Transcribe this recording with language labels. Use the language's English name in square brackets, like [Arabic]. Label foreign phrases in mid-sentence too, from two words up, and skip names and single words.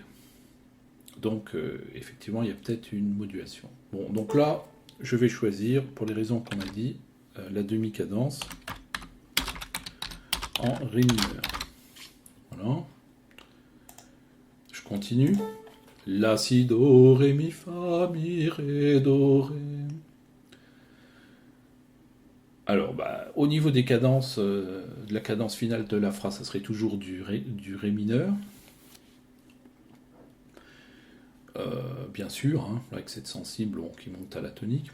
[French] Donc effectivement il y a peut-être une modulation. Bon, donc là je vais choisir, pour les raisons qu'on a dit, la demi-cadence en ré mineur. Voilà. Je continue. La, si, do, ré, mi, fa, mi, ré, do, ré. Alors, au niveau des cadences, de la cadence finale de la phrase, ça serait toujours du ré mineur. Bien sûr, hein, avec cette sensible qui monte à la tonique.